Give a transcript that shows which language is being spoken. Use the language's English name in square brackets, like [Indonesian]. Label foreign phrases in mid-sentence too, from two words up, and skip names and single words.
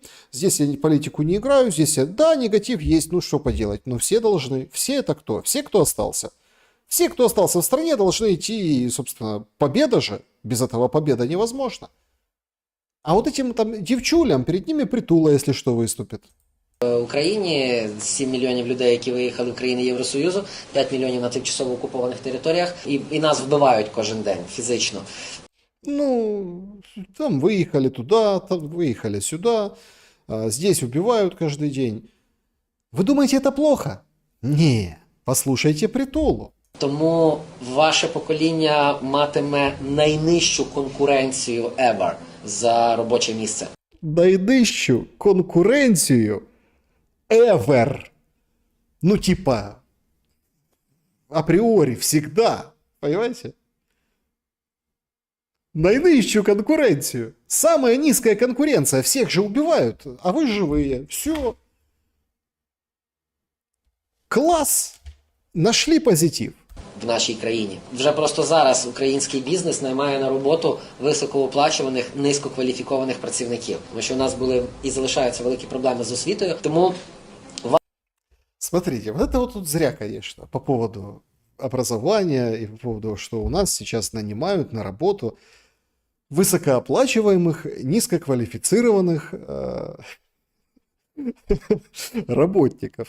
[Russian] Здесь я политику не играю, здесь да, негатив есть, ну что поделать. Но все должны, все это кто? Все, кто остался. Все, кто остался в стране, должны идти, и, собственно, победа же. Без этого победа невозможна. А вот этим там девчулям, перед ними притула, если что, выступит. [Ukrainian] В Україні 7 мільйонів людей, які виїхали в країни Євросоюзу, 5 мільйонів на тимчасово окупованих територіях, і нас вбивають кожен день фізично. [Russian] Ну, там выехали туда, там выехали сюда, здесь убивают каждый день. Вы думаете, это плохо? Не, послушайте притулу. [Ukrainian] Тому ваше покоління матиме найнижчу конкуренцію ever за робоче місце. Найнижчу конкуренцію ever. [Russian] Ну, типа, априори, всегда. Понимаете? Наинущую конкуренцию. Самая низкая конкуренция. Всех же убивают, а вы живые. Все. Класс. Нашли позитив. [Ukrainian] В нашій країні. Вже просто зараз український бізнес наймає на роботу високооплачуваних, низькокваліфікованих працівників. Тому що у нас були і залишаються великі проблеми з освітою. Тому [Russian] смотрите, вот это вот тут зря, конечно, по поводу образования и по поводу, что у нас сейчас нанимают на работу высокооплачиваемых, низкоквалифицированных работников.